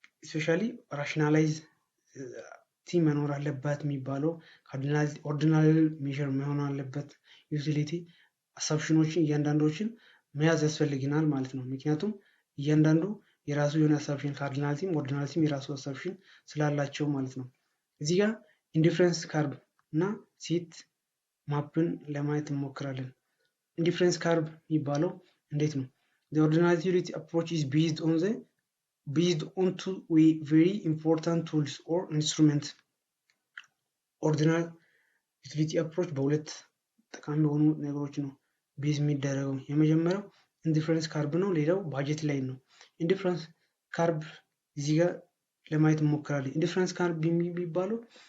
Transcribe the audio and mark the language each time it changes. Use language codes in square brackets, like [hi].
[am] ስፔሻሊ ራሽናላይዝ ቲ መኖር አለበት የሚባለው ኦርዲናል ሜዥር መሆን አለበት። ዩቲሊቲ አሳምፕሽኖችን እያንዳንዶችን መያዝ ያስፈልግናል ማለት ነው። ምክንያቱም እያንዳንዱ የራሱ የሆነ አሳምፕሽን ካርዲናሊቲም ኦርዲናሊቲም የራሱ አሳምፕሽን ስላላቸው ማለት ነው። እዚህ ጋር ኢንዲፍረንስ ካርብ እና ሴት ማፕን ለማየት እንሞክራለን። ኢንዲፍረንስ ካርብ የሚባለው እንዴት ነው? [en] The ordinality utility approach is based on two very important tools or instruments. [am] ኦርዲናል ዩቲሊቲ አፕሮች በሁለት ጠቃሚ የሆኑ ነገሮች ነው ቤዝ የሚደረገው። የመጀመሪያው ኢንዲፍረንስ ካርብ ነው፣ ሌላው ባጀት ላይ ነው። ኢንዲፍረንስ ካርብ እዚህ ጋር ለማየት እንሞክራለን። ኢንዲፍረንስ ካርብ የሚባለው